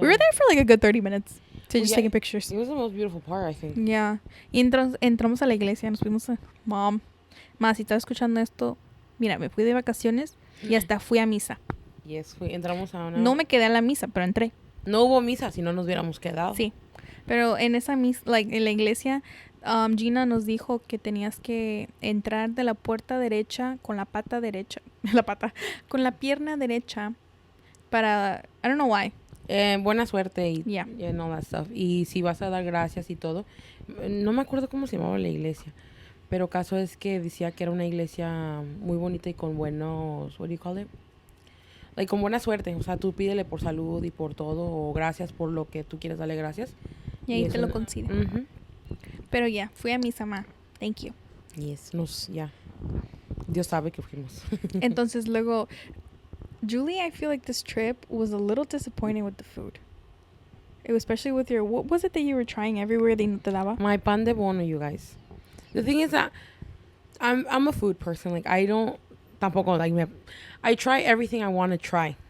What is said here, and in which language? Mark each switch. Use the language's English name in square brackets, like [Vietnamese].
[English] We were there for like a good 30 minutes to just taking pictures. It was the most beautiful part, I think. Yeah. [Spanish] Y entramos a la iglesia, nos fuimos a... Mom, si estaba escuchando esto, mira, me fui de vacaciones y hasta fui a misa. Yes, entramos a una... No me quedé a la misa, pero entré. No hubo misa, si no nos hubiéramos quedado. Sí. Pero en esa misa, like, en la iglesia... Gina nos dijo que tenías que entrar de la puerta derecha con la pata derecha, con la pierna derecha para, [English] I don't know why. [Spanish] Buena suerte y [English] and all that stuff. [Spanish] Y si vas a dar gracias y todo. No me acuerdo cómo se llamaba la iglesia, pero caso es que decía que era una iglesia muy bonita y con buenos, [English] what do you call it? Like, [Spanish] con buena suerte. O sea, tú pídele por salud y por todo, o gracias por lo que tú quieres darle gracias. Y ahí te lo conceden. Pero ya, fui a misa, ma. [English] Thank you. [Spanish] Yes, Dios sabe que fuimos. Entonces, luego, [English] Julie, I feel like this trip was a little disappointing with the food. It was especially with your, what was it that you were trying everywhere they [Spanish] te daba? [English] My pan de bono, you guys. The thing is that I'm a food person. Like, I don't, [Spanish] tampoco, [English] like, I try everything I want to try.